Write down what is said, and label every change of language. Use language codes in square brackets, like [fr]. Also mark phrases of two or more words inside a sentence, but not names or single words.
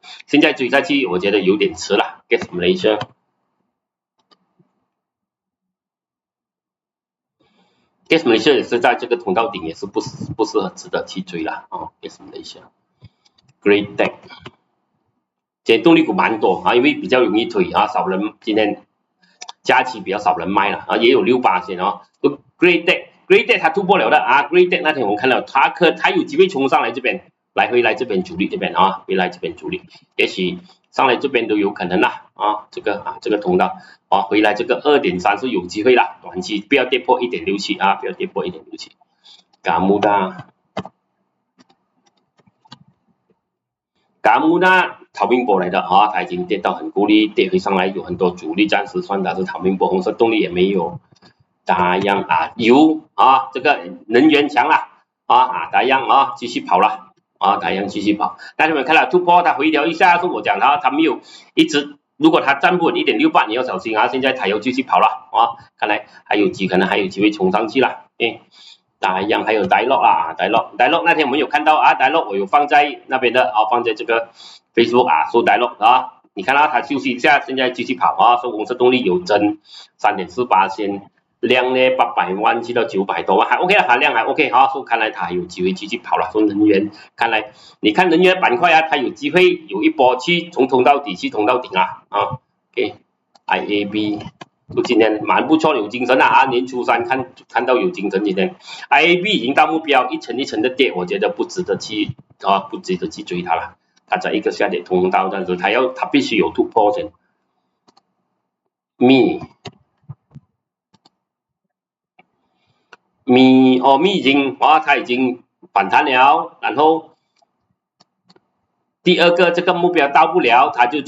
[zh] 現在追下去，我覺得有點遲了。Gas Malaysia 也是在這個通道頂，也是不是很值得去追了啊。Gas Malaysia Greatech 今天動力股蠻多啊，因為比較容易推啊，少人今天假期比較少人賣了啊，也有6%哦。Greatech 它突破了的啊 ，Greatech 那天我們看到它有機會衝上來這邊，回來這邊主力這邊啊，回來這邊主力，也許上來這邊都有可能啦啊，這個通道啊，回來這個 2.3 是有機會啦，短期不要跌破 1.67 啊，不要跌破 1.67。Gamuda 逃命波來的啊，它已經跌到很夠力，跌回上來有很多阻力，暫時算它是逃命波，紅色動力也沒有。打樣啊，油啊，這個能源強了打樣繼續跑了打樣繼續跑。大家們看了突破，它回調一下，是我講它沒有一直，如果它站不穩 1.68，你要小心啊。現在它又繼續跑了看來可能還有機會衝上去了。打樣還有Dialog那天我們有看到Dialog 我有放在那邊的放在這個 Facebook 說Dialog你看到它休息一下，現在繼續跑說紅色動力有增 3.4%，量呢800萬去到900多萬，還 OK 了，量還 OK 所以看來它還有機會繼續跑了。說能源，看來你看能源板塊它有機會有一波去從通到底去通到頂 IAB 今天蠻不錯，有精神年初三看到有精神，今天 IAB 已經到目標，一層一層的跌，我覺得不值得去追它了。它在一個下跌通道，但是它必須有突破先。米已經它已經反彈了，然後第二個這個目標到不了，它就